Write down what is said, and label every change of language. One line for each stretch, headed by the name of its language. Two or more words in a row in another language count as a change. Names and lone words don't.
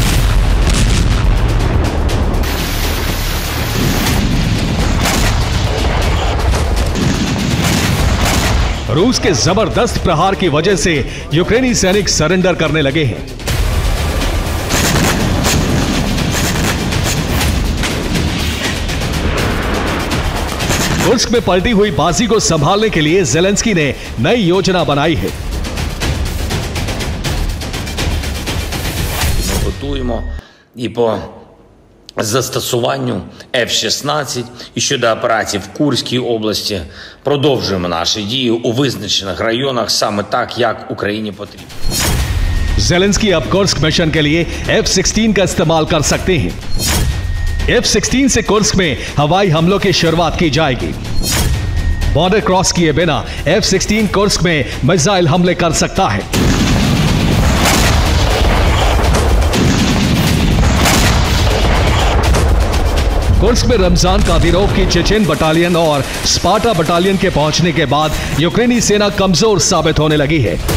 Hindi: रूस के जबरदस्त प्रहार की वजह से यूक्रेनी सैनिक सरेंडर करने लगे हैं। कुर्स्क में पलटी हुई बाजी को संभालने के लिए ज़ेलेंस्की ने नई योजना बनाई है।
Ukrainian: Ми готуємо і по застосуванню F-16 і щодо операцій в Курській області продовжуємо наші дії у визначених районах саме так, як Україні потрібно.
Hindi: ज़ेलेंस्की अब कुर्स्क मिशन के लिए F-16 का इस्तेमाल कर सकते हैं। F-16 से कुर्स्क में हवाई हमलों की शुरुआत की जाएगी। बॉर्डर क्रॉस किए बिना F-16 कुर्स्क में मिसाइल हमले कर सकता है। कुर्स्क में रमजान कादिरोव की चेचेन बटालियन और स्पार्टा बटालियन के पहुंचने के बाद यूक्रेनी सेना कमजोर साबित होने लगी है।